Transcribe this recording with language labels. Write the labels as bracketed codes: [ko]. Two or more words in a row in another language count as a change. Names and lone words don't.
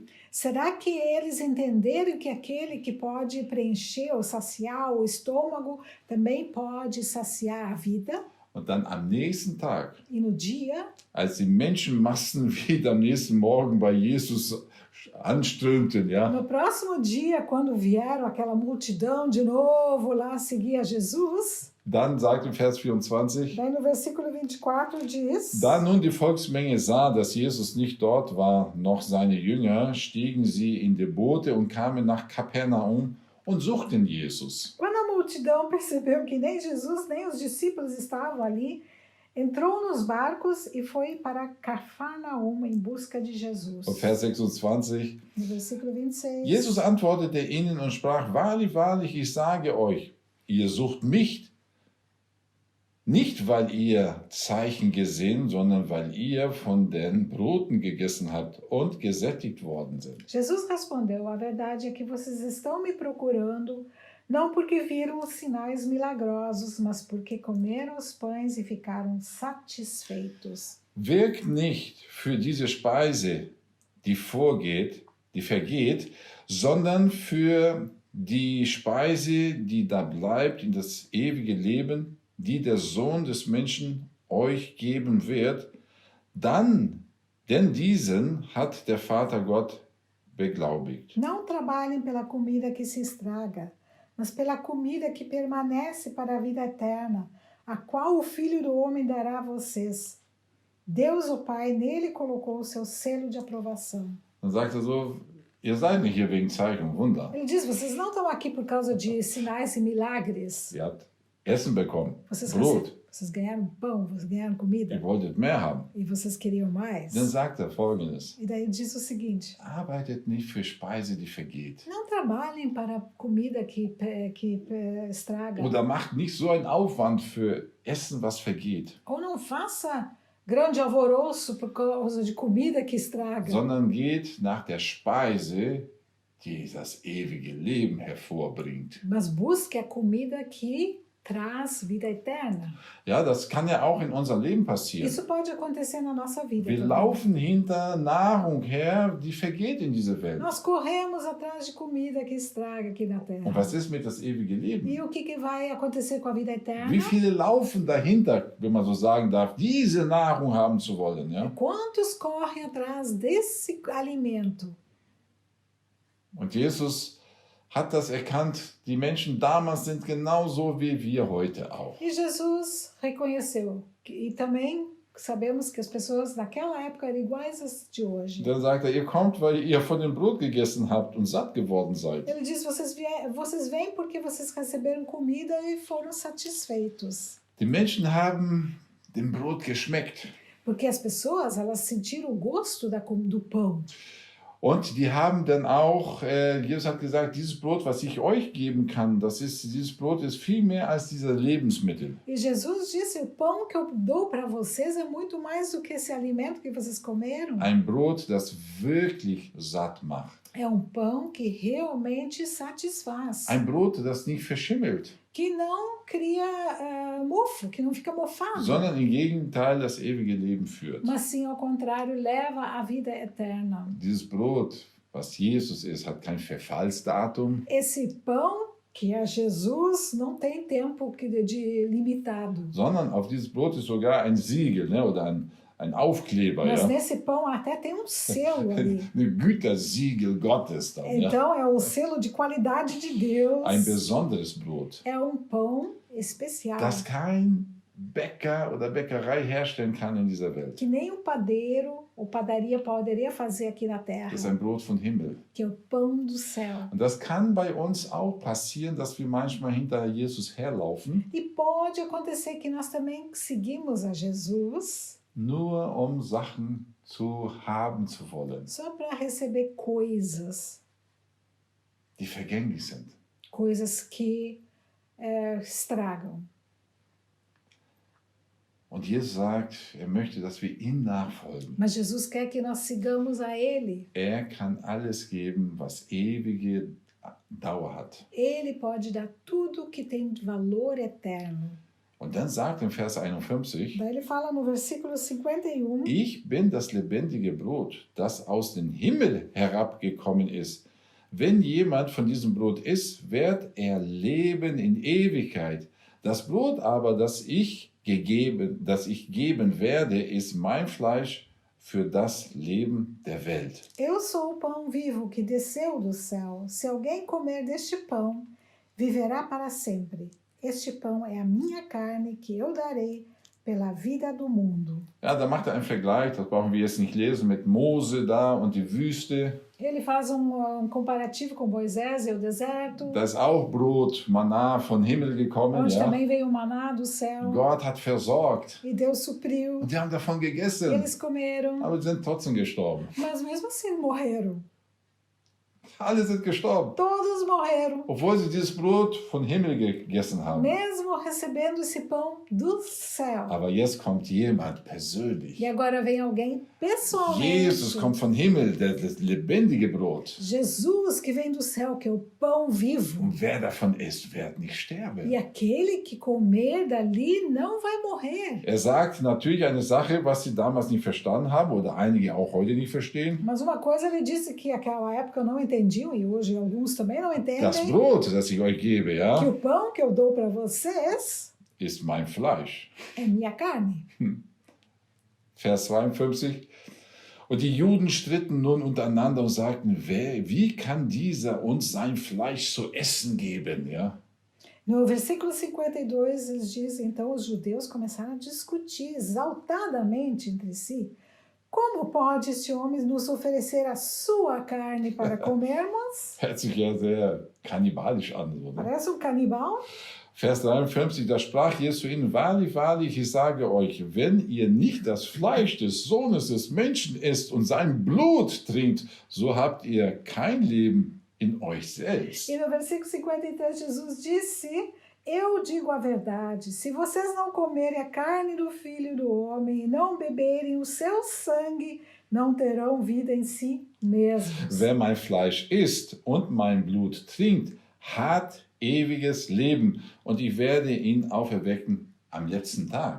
[pt] Será que eles entenderam que aquele que pode preencher ou saciar o estômago também pode saciar a vida? [de] Und dann am nächsten Tag, [pt] E no dia, [de] als die Menschenmassen wieder am nächsten Morgen bei Jesus anströmten, ja, [pt] no próximo dia, quando vieram aquela multidão de novo lá seguir a Jesus, [de] dann sagt im Vers 24, [pt] daí no versículo 24 diz: [de] da nun die Volksmenge sah, dass Jesus nicht dort war, noch seine Jünger, stiegen sie in die Boote und kamen nach Kapernaum und suchten Jesus. [pt] Quando a multidão percebeu que nem Jesus nem os discípulos estavam ali, entrou nos barcos e foi para Cafarnaum em busca de Jesus. [de] Und Vers 26, [pt] No versículo 26. [de] Jesus antwortete ihnen und sprach, wahrlich, wahrlich, ich sage euch, ihr sucht mich, nicht weil ihr Zeichen gesehen, sondern weil ihr von den Broten gegessen habt und gesättigt worden sind. [pt] Jesus respondeu: a verdade é que vocês estão me procurando, não porque viram os sinais milagrosos, mas porque comeram os pães e ficaram satisfeitos. [de] Wirkt nicht für diese Speise, die vergeht, sondern für die Speise, die da bleibt in das ewige Leben, die der Sohn des Menschen euch geben wird, denn diesen hat der Vater Gott beglaubigt. [pt] Não trabalhem pela comida que se estraga, mas pela comida que permanece para a vida eterna, a qual o Filho do Homem dará a vocês. Deus, o Pai, nele colocou o seu selo de aprovação. [de] Dann sagt er so, ihr seid nicht hier wegen Zeichen und Wunder. [pt] Ele diz: vocês não estão aqui por causa de sinais e milagres. [de] Ihr habt Essen bekommen, [pt] Vocês, [de] Brot. [pt] vocês ganharam pão, vocês ganharam comida. [de] Ihr wolltet mehr haben. [pt] E vocês queriam mais. [de] Dann sagt er Folgendes, [pt] E daí diz o seguinte: [de] arbeitet nicht für Speise, die vergeht. [pt] não trabalhem para comida que estraga. [de] Oder macht nicht so einen Aufwand für Essen, was vergeht, [pt] Ou não faça grande alvoroço por causa de comida que estraga. [de] sondern geht nach der Speise, die das ewige Leben hervorbringt. [pt] Mas busque a comida que traz vida eterna. [de] Ja, das kann ja auch in unserem Leben passieren. [pt] Isso pode acontecer na nossa vida. [de] Wir [pt] também. [de] laufen hinter Nahrung her, die vergeht in dieser Welt. [pt] Nós corremos atrás de comida que estraga aqui na [de] Und [pt] terra. [de] was ist mit das ewige Leben? [pt] E o que vai acontecer com a vida eterna? [de] Wie viele laufen dahinter, wenn man so sagen darf, diese Nahrung haben zu wollen? Ja? [pt] Quantos correm atrás desse alimento? [de] Und Jesus hat das erkannt, die Menschen damals sind genauso wie wir heute auch. [pt] E Jesus reconheceu. E também sabemos que as pessoas naquela época eram iguais às de hoje. [de] Und dann sagt er, ihr kommt, weil ihr von dem Brot gegessen habt und satt geworden seid. [pt] Ele diz: vocês vêm porque vocês receberam comida e foram satisfeitos. [de] Die Menschen haben dem Brot geschmeckt. [pt] Porque as pessoas, elas sentiram o gosto do pão. [de] Und die haben dann auch, Jesus hat gesagt, dieses Brot, was ich euch geben kann, dieses Brot ist viel mehr als diese Lebensmittel. [pt] E Jesus disse: o pão que eu dou para vocês é muito mais do que esse alimento que vocês comeram. [de] Ein Brot, das wirklich satt macht. [pt] É um pão que realmente satisfaz. [de] Ein Brot, das nicht verschimmelt, [pt] Que não cria mofo, que não fica mofado. [de] sondern im Gegenteil das ewige Leben führt. [pt] Mas sim, ao contrário, leva à vida eterna. [de] Dieses Brot, was Jesus ist, hat kein Verfallsdatum, [pt] Esse pão, que é Jesus, não tem tempo de limitado. [de] sondern auf dieses Brot ist sogar ein Siegel, ne, oder ein Aufkleber, [pt] Mas [de] ja? [pt] nesse pão até tem um selo ali. [de] Ein Gütersiegel Gottes dann, ja? [pt] Então é o selo de qualidade de Deus. [de] Ein besonderes Brot, [pt] É um pão especial. [de] das kein Bäcker oder Bäckerei herstellen kann in dieser Welt. [pt] Que nem um padeiro ou padaria poderia fazer aqui na terra. [de] Das ist ein Brot von Himmel. [pt] Que é o pão do céu. [de] Und das kann bei uns auch passieren, dass wir manchmal hinter Jesus herlaufen, [pt] E pode acontecer que nós também seguimos a Jesus [de] nur um Sachen zu haben zu wollen, [pt] só para receber coisas. [de] die vergänglich sind. [pt] Coisas que estragam. [de] Und Jesus sagt, er möchte, dass wir ihm nachfolgen. [pt] Mas Jesus quer que nós sigamos a Ele. [de] Er kann alles geben, was ewige Dauer hat. [pt] Ele pode dar tudo que tem valor eterno. [de] Und dann sagt im Vers 51, [pt] Daí ele fala no versículo 51, [de] ich bin das lebendige Brot, das aus dem Himmel herabgekommen ist. Wenn jemand von diesem Brot isst, wird er leben in Ewigkeit. Das Brot aber, das ich geben werde, ist mein Fleisch für das Leben der Welt. [pt] Eu sou o pão vivo que desceu do céu. Se alguém comer deste pão, viverá para sempre. Este pão é a minha carne que eu darei pela vida do mundo. [de] Ja, da macht er einen Vergleich, das brauchen wir jetzt nicht lesen, mit Mose da und die Wüste. [pt] Ele faz comparativo com Moisés e o deserto, [de] Da ist auch Brot, Manna von Himmel gekommen. [pt] onde [de] Ja. [pt] também veio o maná do céu. [de] Gott hat versorgt. [pt] E Deus supriu. [de] Und die haben davon gegessen, [pt] Eles comeram, [de] aber sind trotzdem gestorben. [pt] mas mesmo assim morreram. [de] Alle sind gestorben, [pt] Todos morreram, [de] obwohl sie dieses Brot von Himmel gegessen haben. [pt] mesmo recebendo esse pão do céu. [de] Aber jetzt kommt jemand persönlich. [pt] E agora vem alguém pessoalmente. [de] Jesus kommt von Himmel, das lebendige Brot. [pt] Jesus que vem do céu, que é o pão vivo. [de] Und wer davon isst, wird nicht sterben. [pt] E aquele que comer dali não vai morrer. [de] Er sagt natürlich eine Sache, was sie damals nicht verstanden haben oder einige auch heute nicht verstehen. [pt] Mas uma coisa ele disse que naquela época não entendiam e hoje alguns também não entendem. [de] Das Brot, das ich euch gebe, [pt] Que [de] ja, [pt] o pão que eu dou para vocês [de] ist mein Fleisch. [pt] é minha carne. [de] Vers 52. Und die Juden stritten nun untereinander und sagten, wie kann dieser uns sein Fleisch zu essen geben? Ja? [pt] No versículo 52, eles dizem, então os judeus começaram a discutir exaltadamente entre si. Como pode este homem nos oferecer a sua carne para comermos? [de] Hört sich ja sehr kannibalisch an. Oder? [pt] Parece canibal. [de] Vers 53, da sprach Jesus zu ihnen, wahrlich, wahrlich, ich sage euch, wenn ihr nicht das Fleisch des Sohnes des Menschen isst und sein Blut trinkt, so habt ihr kein Leben in euch selbst. [pt] E no versículo 53, Jesus disse, eu digo a verdade, se vocês não comerem a carne do Filho do Homem e não beberem o seu sangue, não terão vida em si mesmos. [de] Wer mein Fleisch isst und mein Blut trinkt, hat ewiges Leben und ich werde ihn auferwecken am letzten Tag.